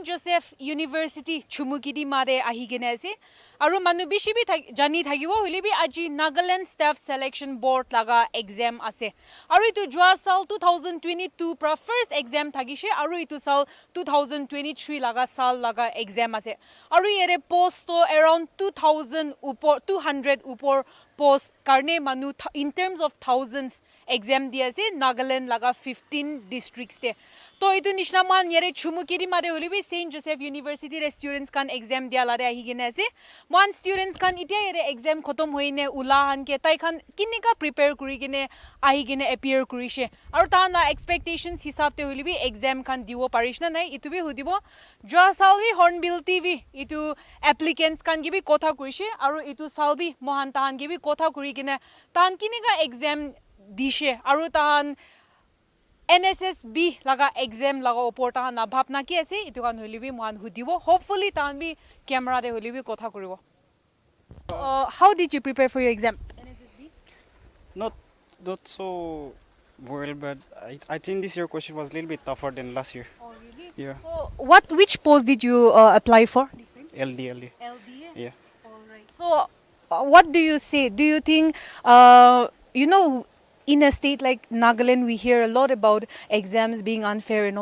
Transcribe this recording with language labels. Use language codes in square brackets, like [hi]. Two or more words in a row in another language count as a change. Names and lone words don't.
[nag] Joseph University Chumugidi made ahigene ase aru manu bishi bi jani thagibo hole bi aji Nagaland staff selection board laga exam ase aru itu jwa sal 2022 pra first exam thagishe aru itu sal 2023 laga sal laga exam ase aru yere post to around 200 upor post karne manu [en] in terms of thousands [nag] exam dia ase Nagaland laga 15 districts te to itu nishna man yere chumukiri made holibi St. Joseph University re students kan exam dia lare ahi gene ase one students kan itia yere exam khotom hoine ulahan ke tai khan kinika prepare kuri gene ahi gene appear kurishe aru ta na expectations hisab te holibi exam kan diwo parishna nai itu bi hudibo jwa salvi Hornbill TV itu applicants kan gibi kotha kurishe aru itu salvi mohan tahan gibi kotha kuri gene tan kinika exam dishe aru tahan NSSB laga exam laga opor ta na bhapna ki ase itu kan holibi mohan hudibo hopefully tan bi camera de holibi kotha kuribo [en] how did you prepare for your exam NSSB not so well, but I think this year question was a little bit tougher than last year. oh really Yeah. so which post did you apply for this time LD. LDA Yeah. all right so what do you say do you think you know in a state like Nagaland, we hear a lot about exams being unfair and all.